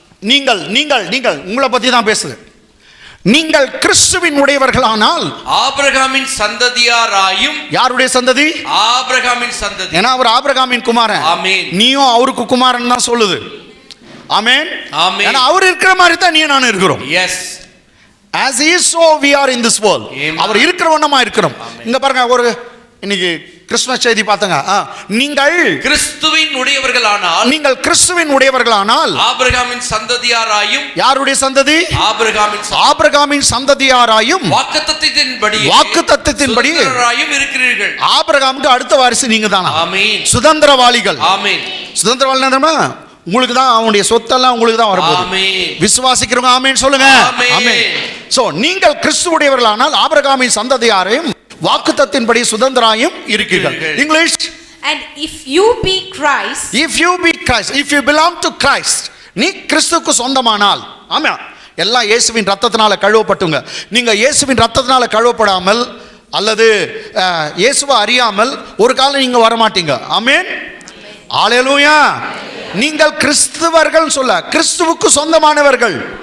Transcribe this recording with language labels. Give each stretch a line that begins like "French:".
Tamil: நீங்கள் நீங்கள் நீங்கள் உங்களை பத்தி தான் பேசுது. நீங்கள் கிறிஸ்துவின் உடையவர்களானால் ஆபிரகாமின் சந்ததியாராயும். யாருடைய சந்ததி? ஆபிரகாமின் சந்ததி. ஏன்னா அவர் ஆபிரகாமின் குமாரன். ஆமென். நீயும் அவருக்கு குமாரன் தான் சொல்லுது. ஆமென் ஆமென். ஏன்னா அவர் இருக்கிற மாதிரி தான் நீ நானும் இருக்கிறோம்.
English: Yes. as he is so we are in this world.
Tamil: அவர் இருக்கிற வண்ணமா இருக்கிறோம். இங்க பாருங்க, ஒரு இன்னைக்கு கிறிஸ்துமஸ் செய்தி பார்த்தங்க. நீங்கள் கிறிஸ்துவின் உடையவர்களானால், நீங்கள் கிறிஸ்துவின் உடையவர்களானால் ஆபிரகாமின் சந்ததியாராயும். யாருடைய சந்ததி? ஆபிரகாமின் சந்ததியாராயும் வாக்குத்தத்தத்தின்படி சுதந்திரராயும் இருக்கிறீர்கள். ஆபிரகாமுக்கு அடுத்த வாரிசு நீங்க தானா? ஆமென். சுதந்திரவாளிகள். ஆமென். சுதந்திரவாளினா உங்களுக்கு தான், அவனுடைய சொத்தெல்லாம் உங்களுக்கு தான் வரப்போகுது. ஆமென். விசுவாசிக்கிறவங்க ஆமென் சொல்லுங்க. ஆமென். சோ நீங்கள் கிறிஸ்துவுடையவர்களானால் ஆபிரகாமின் சந்ததியாரையும் வாக்குத்தத்தின்படி சுதந்திராயும் இருக்கிறீர்கள்.
English: English. And if you be Christ, if you belong to Christ,
Tamil: நீ கிறிஸ்துவுக்கு சொந்தமானால். ஆமா, எல்லாம் இயேசுவின் ரத்தத்தினால கழுவப்பட்டுங்க. நீங்க இயேசுவின் ரத்தத்தினால கழுவப்படாமல் அல்லது இயேசுவை அறியாமல் ஒரு காலம் நீங்க வர மாட்டீங்க. ஆமென். ஹalleluya. நீங்கள் கிறிஸ்துவர்கள் சொல்ல, கிறிஸ்துவுக்கு சொந்தமானவர்கள்.